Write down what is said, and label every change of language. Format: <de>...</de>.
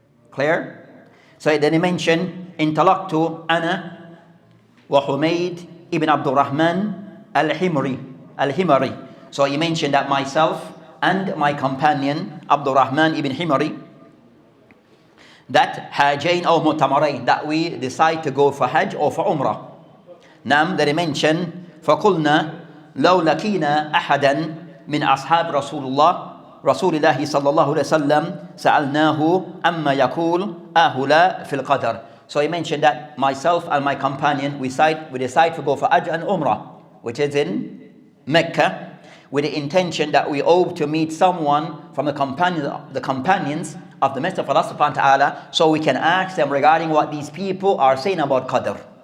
<en>Clear? So then he mentioned,</en> <ar>Intalaqtu ana wa</ar> <en>Humayd ibn Abdul Rahman al-Himari. So he mentioned that myself and my companion Abdul Rahman ibn Himari, that Hajain or Mu'tamarain, that we decide to go for Hajj or for Umrah.</en> <ar>Nam,</ar> <en>that he mentioned,</en> <ar>فَقُلْنَا لَوْ لَكِينَا أَحَدًا مِنْ أَصْحَابِ رَسُولِ اللَّهِ صَلَّى اللَّهُ عَلَيْهِ وسلم سَأَلْنَاهُ أَمَّا يَقُولُ أَهُلَا فِي الْقَدْرِ.</ar> <en>So he mentioned that myself and my companion, we decide to go for Hajj and Umrah, which is in Mecca, with the intention that we hope to meet someone from the companions of the Messenger of Allah subhanahu wa ta'ala, so we can ask them regarding what these people are saying about Qadr.</en>